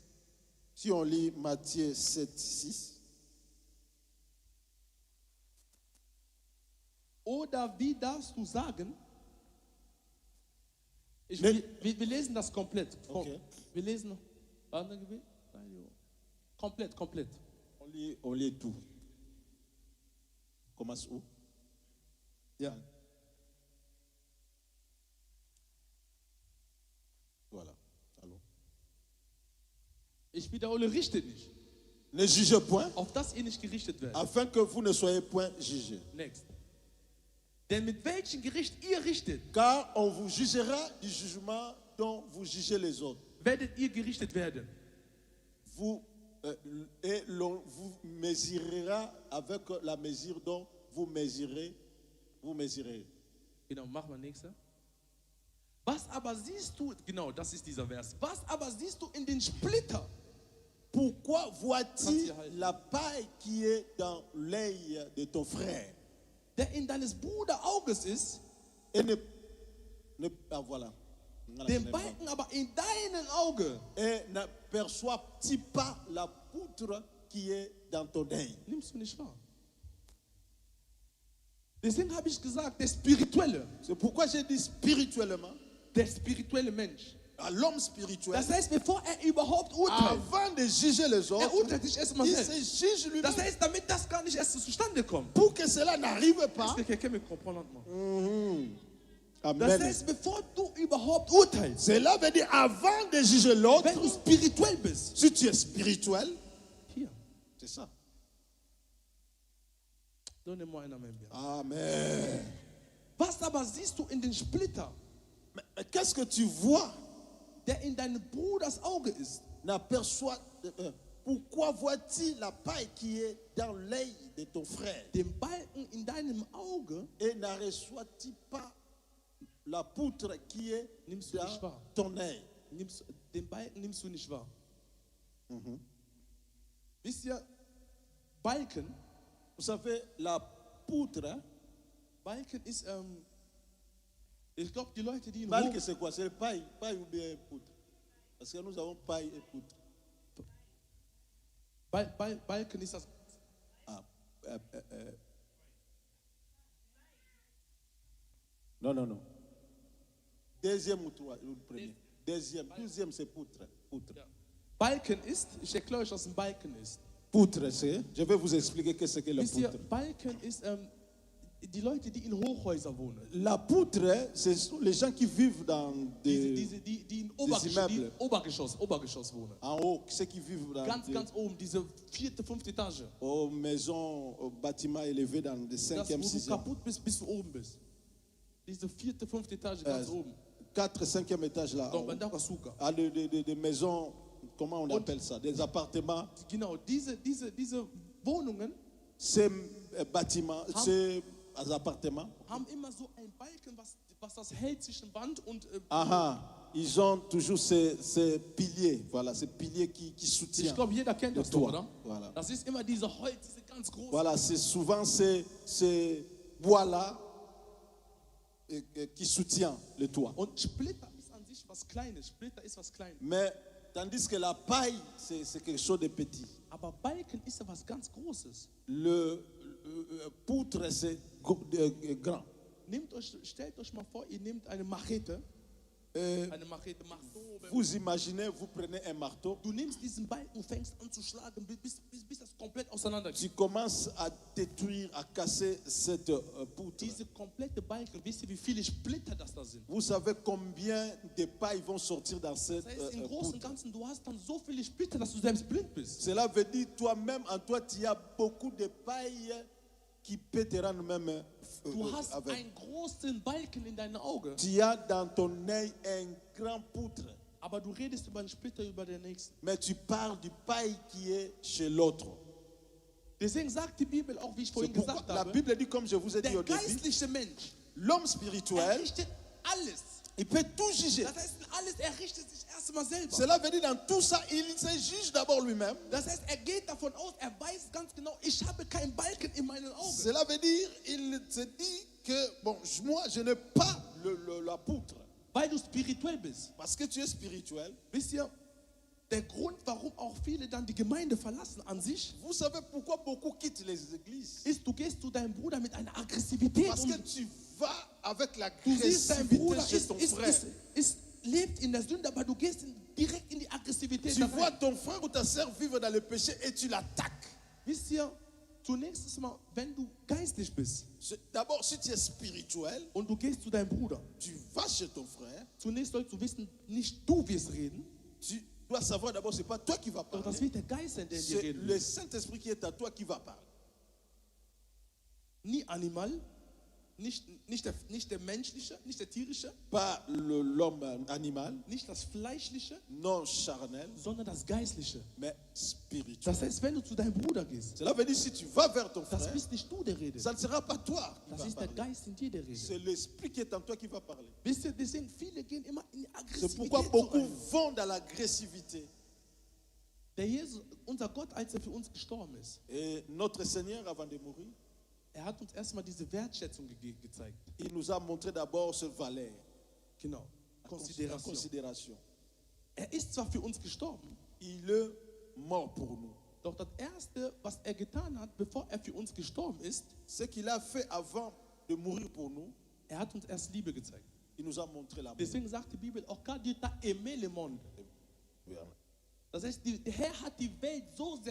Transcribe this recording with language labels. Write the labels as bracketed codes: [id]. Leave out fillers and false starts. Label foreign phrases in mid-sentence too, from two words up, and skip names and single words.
[fr] Si on lit Matthieu 7, 6, [de] Oder wie darfst du sagen? Wir lesen das komplett. Okay. Wir lesen noch. Andere Gebet? Komplett, komplett. [fr] On lit tout. Commence où? [de] Ja. [fr] Voilà. Allons. [de] Ich wiederhole, richtet nicht. [fr] Ne jugez point, [de] Auf das ihr nicht gerichtet werdet. [fr] afin que vous ne soyez point jugés. [de] Next. Denn mit welchem Gericht ihr richtet, [fr] Car on vous jugera du jugement dont vous jugez les autres. [de] werdet ihr gerichtet werden. [fr] Et l'on vous mesurera avec la mesure dont vous mesurez. [de] Genau, mach mal nächster. Was aber siehst du, genau, das ist dieser Vers. Was aber siehst du in den Splitter? [fr] Pourquoi vois-tu [de] Kannst du [fr] la paille qui est dans l'œil de ton frère [de] Der in deines Bruders Auges ist, [fr] et voilà. [de] den Balken aber in deinem Auge. [fr] Et n'aperçois-tu pas la poutre qui est dans ton œil? [de] Nimmst du nicht wahr? Deswegen habe ich gesagt, der spirituelle Mensch. [fr] À l'homme spirituel, [de] Das heißt, bevor überhaupt urteilt, [fr] avant de juger les autres, [de] urteilt sich erstmal [fr] il [de] selbst. [fr] se juge lui-même. [de] Das heißt, damit das gar nicht erst zustande kommt. [fr] Pour que cela n'arrive pas. Est-ce que quelqu'un me comprend lentement? [de] Das Amen. heißt, bevor du überhaupt urteilst, [fr] Cela veut dire avant de juger l'autre, [de] wenn du spirituell bist, [fr] si tu es spirituel, [de] hier, [fr] c'est ça. donnez-moi un Amen. Bien. Amen. [de] Was aber siehst du in den Splitter, [fr] Mais qu'est-ce que tu vois? [de] der in deinem Bruders Auge ist? [fr] Pourquoi vois-tu la paille qui est dans l'œil de ton frère [de] Den Balken in deinem Auge [fr] et n'aperçois-tu pas la poutre qui est [de] nimmst du nicht [fr] dans [de] wahr. [fr] ton œil? [de] Den Balken nimmst du nicht wahr. Wisst ihr, Balken, [fr] Vous savez, la poutre, [de] Balken ist, ich glaube, die Leute, die in [fr] balque c'est quoi? C'est paille ou bien poutre? Parce que nous avons paille et poutre. [de] Balken ist das. [fr] Non. Deuxième ou premier? Deuxième c'est poutre. [de] Ja. Balken ist, ich erkläre euch, was ein Balken ist. [fr] Poutre, c'est, je vais vous expliquer qu'est-ce que la [de] Wisst ihr, [fr] poutre. [de] Balken ist die Leute, die in Hochhäusern wohnen. [fr] La poutre, ce sont les gens qui vivent dans [de] Die in [fr] Immeubles. [de] Obergeschoss wohnen. [fr] en haut, ceux qui vivent dans [de] Ganz oben, diese 4., 5. Etage. [fr] aux maisons, aux bâtiments élevés dans des [de] Das, [fr] 5e, [de] wo du [fr] 6e, [de] kaputt bist, bis du oben bist. Diese 4., 5. Etage, ganz oben. [fr] 4e, 5e étage là. So, Bandara Suka. Ah, des maisons, comment on appelle ça? Des appartements. [de] Genau, diese Wohnungen [fr] Ces bâtiments, ces appartements. [de] haben immer so ein Balken, was das hält zwischen Wand und [fr] Ils ont toujours ces piliers, voilà, ces piliers qui [de] ich [fr] soutiennent [de] glaube, jeder kennt [fr] le [de] das doch, [fr] toit. [de] oder? [fr] Voilà. [de] Das ist immer diese Holz, diese ganz großen. [fr] Voilà, c'est souvent ces bois-là qui soutient le toit. [de] Und Splitter ist an sich was Kleines. Splitter ist was Kleines. [fr] Mais tandis que la paille, c'est quelque chose de petit. [de] Aber Balken ist ja was ganz Großes. [fr] Le poutre, c'est grand. [de] Stellt euch mal vor, ihr nehmt eine Machete. [fr] Marteau. Vous imaginez, vous prenez un marteau, [de] Du nimmst diesen Balken, fängst an zu schlagen, bis das komplett auseinandergeht. [fr] tu commences à détruire, à casser cette poutre. [de] Diese komplette Balken, wisst ihr, wie viele Splitter das da sind? [fr] Vous savez combien de pailles vont sortir dans cette [de] Das heißt, im Großen und [fr] poutre. [de] Ganzen, du hast dann so viele Splitter, dass du selbst blind bist. [fr] Cela veut dire, toi-même, en toi, tu as beaucoup de pailles qui peut te rendre même [de] Du hast [fr] avec. [de] einen großen Balken in deinem Auge, [fr] Tu as dans ton œil un grand poutre, [de] aber du redest über den Splitter, über den nächsten. [fr] mais tu parles du paille qui est chez l'autre. [de] Deswegen sagt die Bibel auch, wie ich [fr] C'est [de] vorhin [fr] pourquoi [de] gesagt [fr] la [de] habe, [fr] Bible dit, comme je vous ai dit [de] der [fr] au début, [de] geistliche Mensch, [fr] l'homme spirituel, [de] richtet alles. [fr] il peut tout juger. [de] Das heißt, er richtet sich erstmal selber. [fr] Cela veut dire, dans tout ça, il se juge d'abord lui-même. [de] Das heißt, er geht davon aus, er weiß ganz genau, ich habe keinen Balken in meinen Augen. [fr] Cela veut dire, il se dit que, bon, moi, je n'ai pas la poutre. [de] Weil du spirituell bist. [fr] Parce que tu es spirituel. [de] Wisst ihr, der Grund, warum auch viele dann die Gemeinde verlassen an sich, [fr] Vous savez pourquoi beaucoup quittent les églises? [de] ist, du gehst zu deinem Bruder mit einer Aggressivität [fr] Parce [de] und [fr] que tu vas avec [de] du siehst, dein Bruder [fr] l'agressivité chez ton frère. [de] ist lebt in der Sünde, aber du gehst direkt in die Aggressivität. [fr] Tu [de] da rein. [fr] vois ton frère ou ta sœur vivre dans le péché et tu l'attaques. [de] Wisst ihr, zunächst mal, wenn du geistlich bist [fr] D'abord, si tu es spirituel, [de] und du gehst zu deinem Bruder, [fr] tu vas chez ton frère, [de] zunächst sollst du wissen, nicht du wirst reden, [fr] tu dois savoir d'abord, ce n'est pas toi qui vas [de] doch das [fr] parler, [de] wird der Geist sein, der in dir [fr] c'est [de] reden [fr] le [de] wird. [fr] Saint-Esprit qui est à toi qui va parler. [de] Nie Animal, nicht der menschliche, nicht der tierische, [fr] Pas l'homme animal, [de] nicht das fleischliche, [fr] non charnel, [de] sondern das geistliche. [fr] mais spirituel. [de] Das heißt, wenn du zu deinem Bruder gehst, [fr] Cela veut dire si tu vas vers ton [de] das [fr] frère, [de] bist nicht du, der redet. [fr] ça ne sera pas toi qui [de] Das [fr] va [de] ist der [fr] parler. [de] Geist in dir, der redet. [fr] C'est l'esprit qui est en toi qui va parler. [de] Wisst ihr, deswegen viele gehen immer in die [fr] C'est pourquoi [de] Aggressivität [fr] beaucoup [de] rein. [fr] vont dans l'agressivité. [de] Der Jesus, unser Gott, als er für uns gestorben ist, [fr] Et notre Seigneur, avant de mourir, [de] er hat uns erstmal diese Wertschätzung gezeigt. [fr] il nous a montré d'abord ce valeur, [de] Genau. [fr] la [de] Konsideration. [fr] considération. [de] Er ist zwar für uns gestorben, [fr] Il est mort pour nous. [de] doch das Erste, was er getan hat, bevor er für uns gestorben ist, [fr] Ce qu'il a fait avant de mourir pour nous, [de] er hat uns erst Liebe gezeigt. [fr] il nous a montré l'amour. [de] Deswegen sagt die Bibel, auch [fr] quand Dieu t'a aimé le monde. [de] Das heißt, der Herr hat die Welt so sehr